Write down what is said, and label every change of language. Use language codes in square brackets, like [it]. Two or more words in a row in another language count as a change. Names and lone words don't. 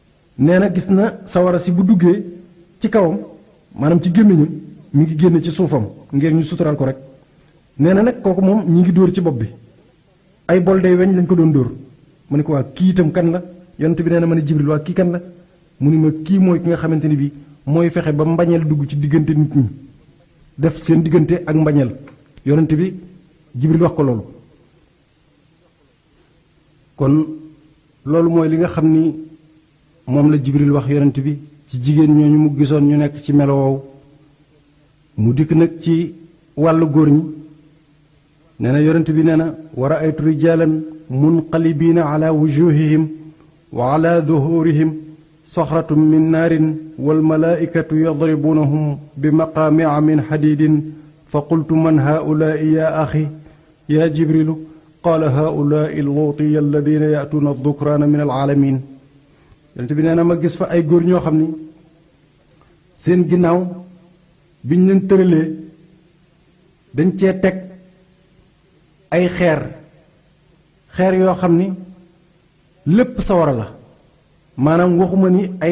[wo] na gis na sawara si bu duggee ci kawam maanaam ci gémmiñam mi ngi génn ci suufam ngir ñu sutural ko rek nee na nag kooku moom ñi ngi dóor ci bopp bi ay bol day weñ lañ ko doon dóor mu ne ko waa kii itam kan la yonent bi nee na ma ne jibril waa kii kan la mu ni ma kii mooy ki nga xamante ni bi mooy fexe ba mbañeel dugg ci diggante nit ñi def seen diggante ak mbañeel yonent bi jibril wax ko loolu kon loolu mooy li nga xam ni moom la jibril wax yonent bi ci jigéen ñooñu mu gisoon ñu nekk ci melo woowu mu dikk nag ci wàllu góor ñi nee na yonent bi nee na [ar] وَرَأَيْتُ رِجَالًا مُنْقَلِبِينَ عَلَى وُجُوهِهِمْ وَعَلَى ظُهُورِهِمْ صَخْرَةٌ مِنْ نَارٍ وَالْمَلَائِكَةُ يَضْرِبُونَهُمْ بِ مَقَامِعَ مِنْ حَدِيدٍ فَ قُلْتُ مَنْ هَؤُلَاءِ يَا أَخِي يَا جِبْرِيلُ قَالَ هَؤُلَاءِ اللُّوطِيَّةُ الَّذِينَ يَأْتُونَ الذُّكْرَانَ مِنَ الْعَالَمِينَ [wo] yonent bi nee na ma gis fa ay góor ñoo xam ni seen ginnaaw biñ leen tëralee dañ cee teg ay xeer yoo xam ni lépp sawara la maanaam waxuma ni ay